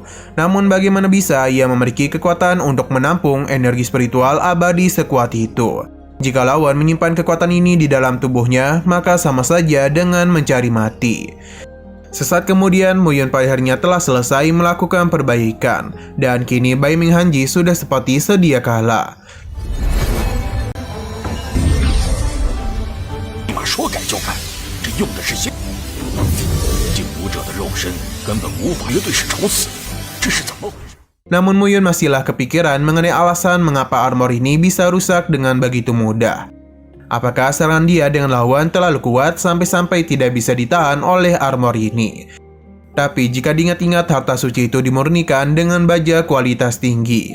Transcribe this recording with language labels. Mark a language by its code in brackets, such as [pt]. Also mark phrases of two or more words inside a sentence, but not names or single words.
[id] Namun bagaimana bisa ia memiliki kekuatan untuk menampung energi spiritual abadi sekuat itu? Jika lawan menyimpan kekuatan ini di dalam tubuhnya, maka sama saja dengan mencari mati. Sesaat kemudian, Muyun pada harinya telah selesai melakukan perbaikan, dan kini Bai Ming Hanji sudah seperti sedia kala. [zh] 立马说改就改，这用的是些劲武者的肉身，根本无法与对手处死，这是怎么回事？ [id] Namun Muyun masihlah kepikiran mengenai alasan mengapa armor ini bisa rusak dengan begitu mudah. Apakah serangan dia dengan lawan terlalu kuat sampai-sampai tidak bisa ditahan oleh armor ini? Tapi jika diingat-ingat harta suci itu dimurnikan dengan baja kualitas tinggi.